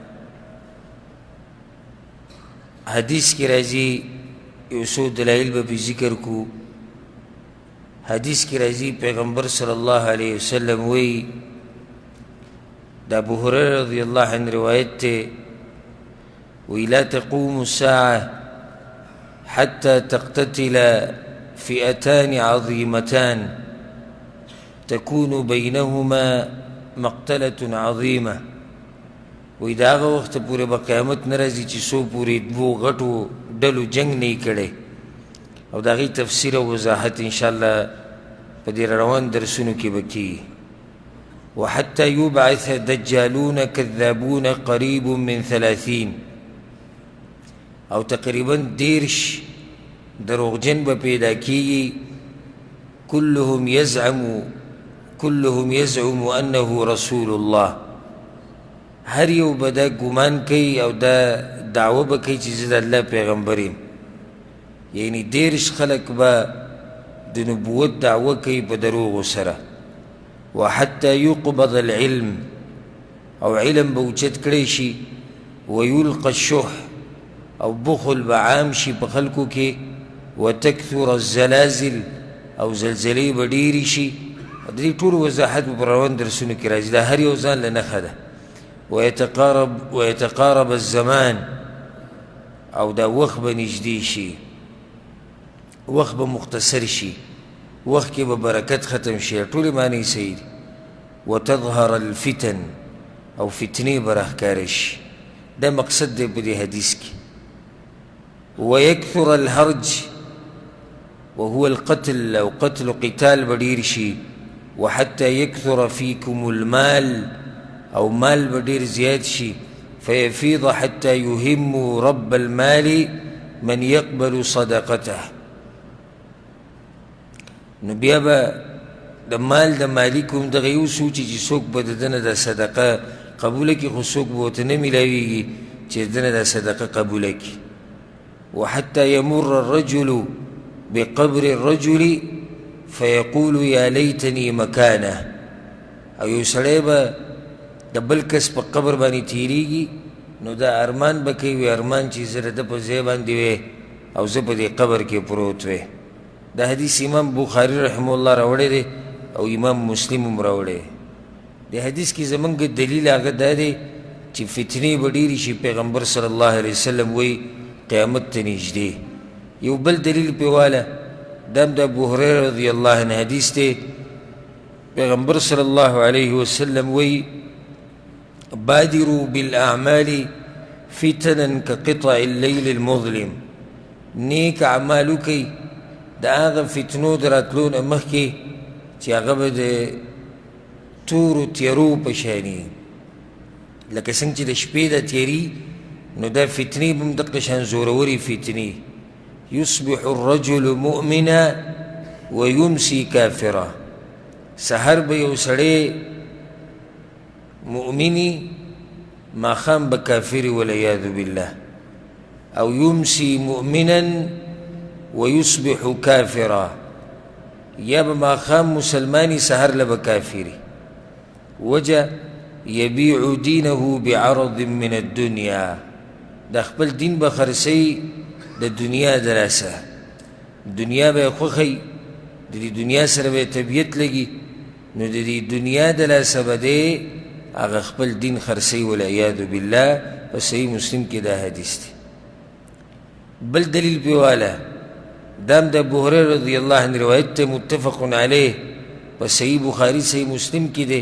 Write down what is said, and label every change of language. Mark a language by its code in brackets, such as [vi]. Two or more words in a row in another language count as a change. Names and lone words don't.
[ps] حدیث کې راځي، یو څو دلایل به پې ذکر کړو. حدیث کې راځي پیغمبر [ar] صلی الله علیه وسلم [ps] وایي، دا ابو هريره [ar] رضی الله عنه [ps] روایت ته، وی [ar] لا تقوم الساعة حتى تقتتل فئتان عظيمتان تكون بينهما مقتلة عظيمة. [ps] وی دا هغه وخت پورې به قیامت نه راځي چې څو پورې دوو غټو ډلو جنګ نه یې کړی. او د هغې تفسیر او وضاحت انشاءالله په دې روان درسونو کې به کېږي. [ar] وحتى يبعث دجالون كذابون قريب من 30، [ps] او تقریبا 30 دروغجن به پیدا کېږي. [ar] كلهم يزعم أنه رسول الله. [ps] هر یو به دا ګمان کوي او دا دعوه به کوي چې زه د الله پیغمبر یم. یعنی 30 خلک به د نبوت دعوه کوي په دروغو سره. [ar] وحتى يقبض العلم، [ps] او علم به اوچت کړی شي. [ar] ويلقى الشح، [ps] او بخل به عام شي په خلکو کې. [ar] وتكثر الزلازل، [ps] او زلزلې به ډېرې شي. د دې ټول وضاحت په روان درسونو کې راځي. دا هر یو ځان له نښه ده. [ar] ويتقارب الزمان، [ps] او دا وخت به نږدې شي، وخت به مختصر شي، وخت کې به برکت ختم شي. ټولې معنی صحیح دي. [ar] وتظهر الفتن، [ps] او فتنې به راښکاره شي. دا مقصد دی په دې حدیث کې. [ar] ويكثر الهرج، وهو القتل، [ps] او قتل قتال به ډېر شي. [ar] وحتى يكثر فيكم المال، [ps] او مال به ډېر زیات شي. [ar] فيفيض حتى يهم رب المال من يقبل صدقته. [ps] نو بیا به د مال د مالک هم دغه یو سوچي چې څوک به د ده نه دا صدقه قبوله کړي، خو څوک به ورته نه میلاویږي چې د ده نه دا صدقه قبوله کړي. [ar] وحتى يمر الرجل بقبر الرجل فيقول يا ليتني مكانه. [ps] او یو سړی به د بل کس په قبر باندې تیریږي، نو دا ارمان به کوي، ارمان چې زه د ده په ځای باندې وی او زه په دې قبر کې پروت وی. دا حدیث امام بخاری [ar] رحمه الله [ps] راوړی دی، او امام مسلم هم راوړی. د حدیث کې زمونږ دلیل هغه دا دی چې فتنې به ډېرې شي. پیغمبر [ar] صلی الله علیه وسلم [ps] وایي قیامت ته نږدې. یو بل دلیل پې واله، دا هم د ابو هریره [ar] رضی الله عنه [ps] حدیث دی. [ar] پیغمبر صلی الله علیه وسلم وایي بادروا بالأعمال فتنا كقطع الليل المظلم. [ps] نیک اعمال وکئ د هغه فتنو د راتلو نه مخکې چې هغه به د تورو تیرو په شاني، لکه څنګه چې د شپې د تیري، نو دا فتنې به هم دقه شان زورورې فتنې. [ar] يصبح الرجل مؤمنا ويمسي كافرا. [ps] سحر به یو سړی مؤمنی، ماښام به کافر [ar] والعیاذ بالله. او يمسي مؤمنا ويصبح كافرا، [ps] یا به ماښام مسلمانی سحر له به کافري. [ar] وجه يبيع دينه بعرض من الدنيا. [ps] د خپل دین به خرڅوي د دنیا د لاسه. دنیا به یې خوښوي، د دې دنیا سره به یې طبیعت لګي، نو د دې دنیا د لاسه به دی هغه خپل دین خرڅوي [ar] والعیاذ بالله. [ps] په صحیح مسلم کې دا حدیث دی. بل دلیل پې واله، دا هم د ابو هریره [ar] رضی الله عنه [ps] روایت ته [ar] متفق علیه [ps] په صحیح بخاري صحیح مسلم کې دی.